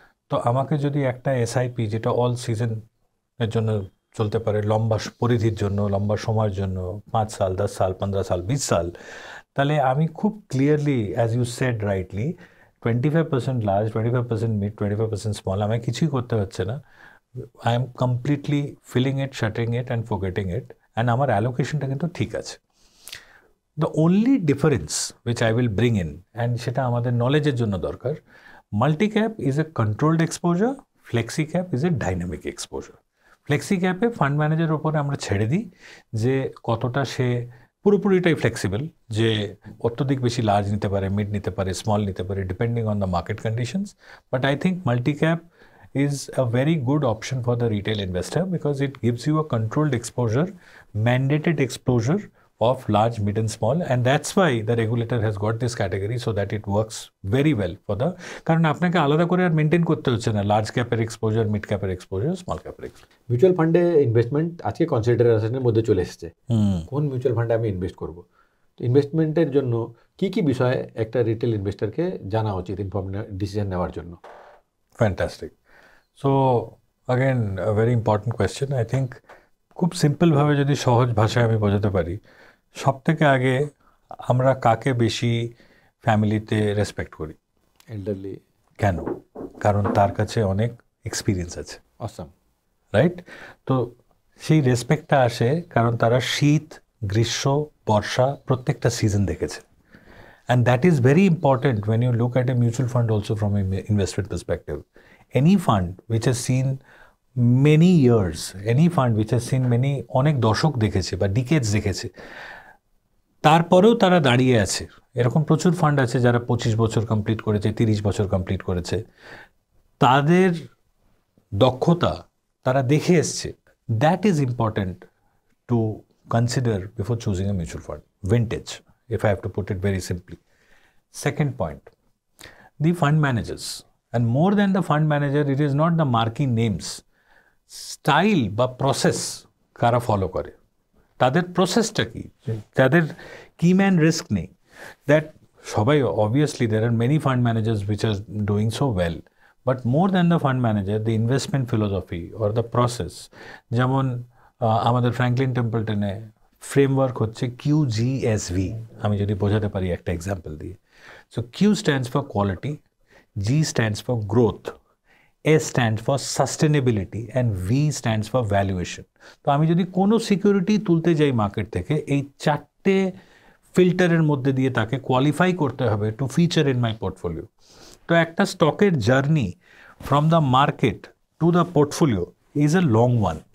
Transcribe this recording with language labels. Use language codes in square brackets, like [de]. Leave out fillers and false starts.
[bn] তো আমাকে যদি একটা এসআইপি যেটা অল সিজনের জন্য চলতে পারে, লম্বা পরিধির জন্য, লম্বা সময়ের জন্য, 5 সাল, 10 সাল, 15 সাল, 20 সাল, তাহলে আমি খুব clearly, [en] as you said rightly, [bn] 25% large, 25% mid, 25% small, আমায় কিছুই করতে হচ্ছে না। [en] I am completely filling it, shutting it and forgetting it, and [bn] আমার অ্যালোকেশনটা কিন্তু ঠিক আছে। [en] The only difference which I will bring in, and [bn] সেটা আমাদের নলেজের জন্য দরকার, [en] Multi cap is a controlled exposure, flexi cap is a dynamic exposure. [bn] Flexi ক্যাপে fund ম্যানেজারের উপরে আমরা ছেড়ে দিই যে কতটা সে পুরোপুরিটাই ফ্লেক্সিবল, যে অত্যধিক বেশি লার্জ নিতে পারে, মিড নিতে পারে, স্মল নিতে পারে, [en] Depending on the market conditions. But I think multi cap is a very good option for the retail investor because it gives you a controlled exposure, mandated exposure of large, mid and small, and that's why the regulator has got this category so that it works very well for the, [bn] কারণ আপনাকে আলাদা করে আর maintain করতে হচ্ছে না large ক্যাপের exposure, mid ক্যাপের exposure, small ক্যাপের exposure. Mutual ফান্ডে investment আজকে কনসিডারেশনের মধ্যে চলে এসেছে। কোন মিউচুয়াল ফান্ডে আমি ইনভেস্ট করব, ইনভেস্টমেন্টের জন্য কি কি বিষয়ে একটা রিটেল ইনভেস্টরকে জানা উচিত ডিসিশন নেওয়ার জন্য? [en] Fantastic. So again a very important question. I think [bn] খুব সিম্পলভাবে যদি সহজ ভাষায় আমি বোঝাতে পারি, সব থেকে আগে আমরা কাকে বেশি ফ্যামিলিতে রেসপেক্ট করি? [en] Elderly. [bn] কেন? কারণ তার কাছে অনেক এক্সপিরিয়েন্স আছে। [en] Awesome, right? [bn] তো সেই রেসপেক্টটা আসে কারণ তারা শীত, গ্রীষ্ম, বর্ষা প্রত্যেকটা সিজন দেখেছে। [en] And that is very important when you look at a mutual fund also from an investment perspective. Any fund which has seen many years, any fund which has seen many, [bn] অনেক দশক দেখেছে বা ডিকেডস দেখেছে, তারপরেও তারা দাঁড়িয়ে আছে। এরকম প্রচুর ফান্ড আছে যারা 25 বছর কমপ্লিট করেছে, 30 বছর কমপ্লিট করেছে। তাদের দক্ষতা তারা দেখে এসছে। [en] That is important to consider before choosing a mutual fund. Vintage, if I have to put it very simply. Second point, the fund managers. And more than the fund manager, it is not the marquee names. Style বা process কারা follow করে, [bn] তাদের প্রসেসটা কি, তাদের কি man risk নেই, [en] that সবাই obviously there are many fund managers which are doing so well, but more than the fund manager, the investment philosophy or the process, [bn] যেমন আমাদের ফ্র্যাঙ্কলিন টেম্পলটনে ফ্রেমওয়ার্ক হচ্ছে QGSV, আমি যদি বোঝাতে পারি একটা এক্সাম্পল দিয়ে। [en] So Q stands for quality, G stands for growth, S stands for sustainability and V stands for valuation. [bn] তো আমি যদি কোনো সিকিউরিটি তুলতে যাই মার্কেট থেকে, এই চারটে ফিল্টারের মধ্যে দিয়ে তাকে কোয়ালিফাই করতে হবে [en] To feature in my portfolio. [bn] তো একটা স্টকের journey [en] From the market to the portfolio is a long one.